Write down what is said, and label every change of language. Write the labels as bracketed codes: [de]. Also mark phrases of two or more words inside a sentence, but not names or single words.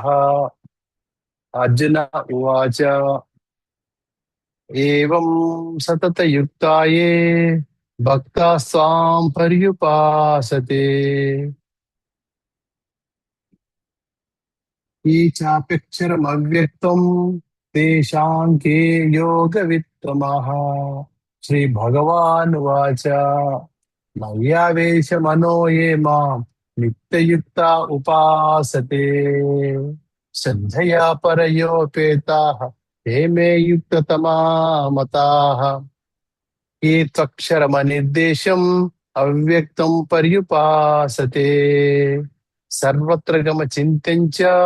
[sa] అర్జున ఉవాచ ఏవం సతతయుక్తాయే భక్తాస్త్వాం పర్యుపాసతే ఏ చాప్యక్షరమవ్యక్తం తేషాం కే యోగవిత్తమః. శ్రీ భగవాన్ వాచ మయ్యావేశ మనో ఏ మాం నిత్యయుక్త ఉపాసతే శ్రద్ధయా పరయోపేతాః ते मे युक्ततमा मताः. ये त्वक्षरमनिर्देशम् अव्यक्तं पर्युपासते सर्वत्र गमचिन्त्यं च